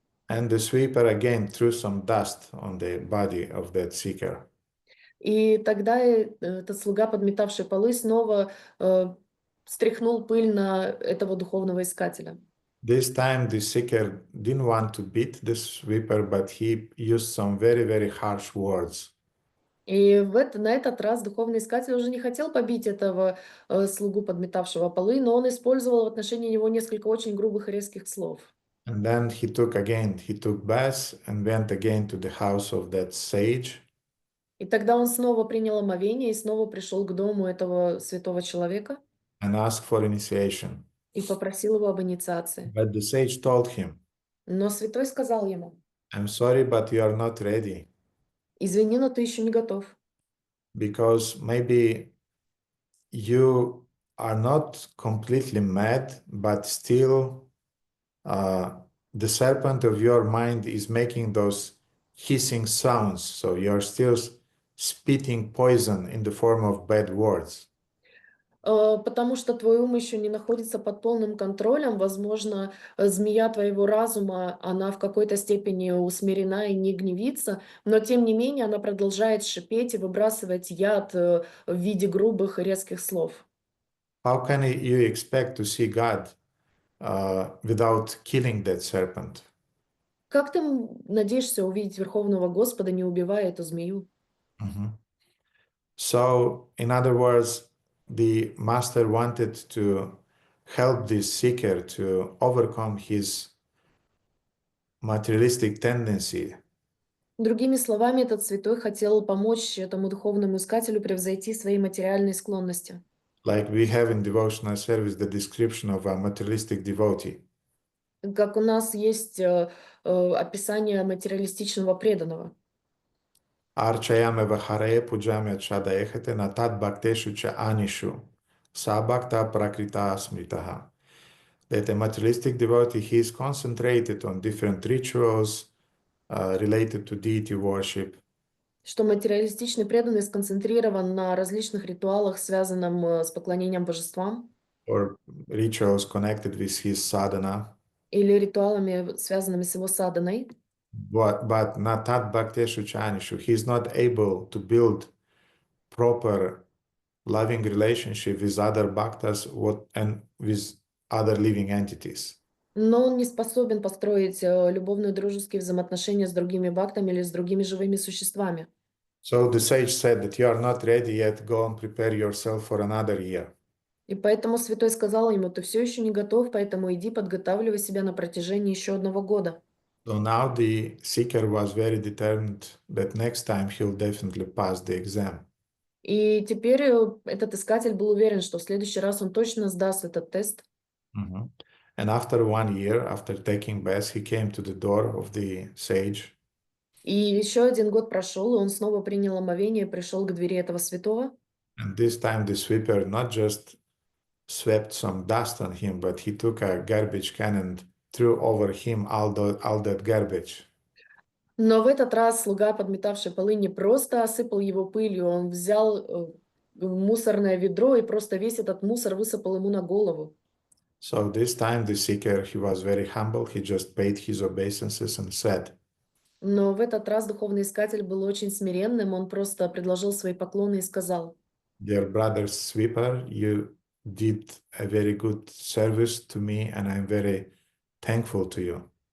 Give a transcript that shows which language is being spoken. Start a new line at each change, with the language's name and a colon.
English: And the sweeper again threw some dust on the body of that seeker.
Russian: И тогда этот слуга, подметавший полы, снова стряхнул пыль на этого духовного искателя.
English: This time the seeker didn't want to beat the sweeper, but he used some very, very harsh words.
Russian: И на этот раз духовный искатель уже не хотел побить этого слугу, подметавшего полы, но он использовал в отношении него несколько очень грубых и резких слов.
English: And then he took bath and went again to the house of that sage.
Russian: И тогда он снова принял омовение и снова пришел к дому этого святого человека
English: And asked for initiation.
Russian: и попросил его об инициации.
English: But the sage told him,
Russian: Но святой сказал ему,
English: I'm sorry, but you are not ready.
Russian: извини, но ты еще не готов.
English: Because maybe you are not completely mad, but still the serpent of your mind is making those hissing sounds. So you're still spitting poison in the form of bad words.
Russian: Потому что твой ум еще не находится под полным контролем. Возможно, змея твоего разума, она в какой-то степени усмирена и не гневится, но тем не менее она продолжает шипеть и выбрасывать яд в виде грубых и резких слов.
English: How can you expect to see God without killing that serpent?
Russian: Как ты надеешься увидеть Верховного Господа, не убивая эту змею?
English: So, in other words, the master wanted to help this seeker to overcome his materialistic tendency.
Russian: Другими словами, этот святой хотел помочь этому духовному искателю превзойти свои материальные склонности.
English: Like we have in devotional service the description of a materialistic devotee.
Russian: Как у нас есть описание материалистичного преданного.
Sanskrit: Archayame vahare pujamya chadaehate natat bhakteshu cha anishu. Sabhakta prakrita smritaha.
English: That a materialistic devotee, he is concentrated on different rituals related to deity worship,
Russian: Что материалистичный преданный сконцентрирован на различных ритуалах, связанных с поклонением божествам,
English: or rituals connected with his sadhana,
Russian: или ритуалами, связанными с его садханой,
Sanskrit: but natat bhakteshu cha anishu.
English: He is not able to build proper loving relationship with other bhaktas and with other living entities.
Russian: но он не способен построить любовные дружеские взаимоотношения с другими бхактами или с другими живыми существами.
English: So the sage said that you are not ready yet, go and prepare yourself for another year.
Russian: И поэтому святой сказал ему: ты все еще не готов, поэтому иди подготавливай себя на протяжении еще одного года.
English: So now the seeker was very determined that next time he'll definitely pass the exam.
Russian: И теперь этот искатель был уверен, что в следующий раз он точно сдаст этот тест. Mhm.
English: And after 1 year, after taking bath, he came to the door of the sage.
Russian: И еще один год прошел, и он снова принял омовение и пришел к двери этого святого.
English: And this time the sweeper not just swept some dust on him, but he took a garbage can and threw over him all that garbage.
Russian: Но в этот раз слуга, подметавший полы, не просто осыпал его пылью, он взял мусорное ведро и просто весь этот мусор высыпал ему на голову.
English: So this time the seeker, he was very humble. He just paid his obeisances and said,
Russian: Но в этот раз духовный искатель был очень смиренным, он просто предложил свои поклоны и сказал:
English: "Dear brother sweeper, you did a very good service to me, and I'm very thankful to you.